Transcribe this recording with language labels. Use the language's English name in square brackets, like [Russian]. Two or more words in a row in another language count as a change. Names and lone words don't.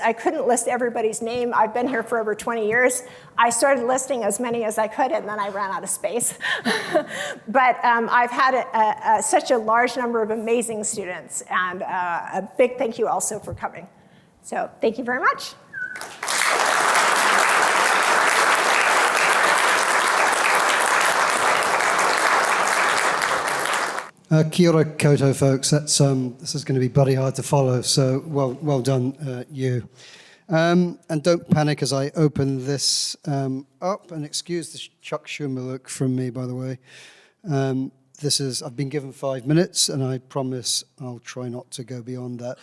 [English] I couldn't list everybody's name. I've been here for over 20 years. I started listing as many as I could, and then I ran out of space. But I've had such a large number of amazing students, and a big thank you also for coming. So thank you very much. [Māori] Kia ora koutou, [English] folks. This is going to be bloody hard to follow, so well done, you. And don't panic as I open this up, and excuse the Chuck Schumer look from me, by the way. I've been given 5 minutes, and I promise I'll try not to go beyond that.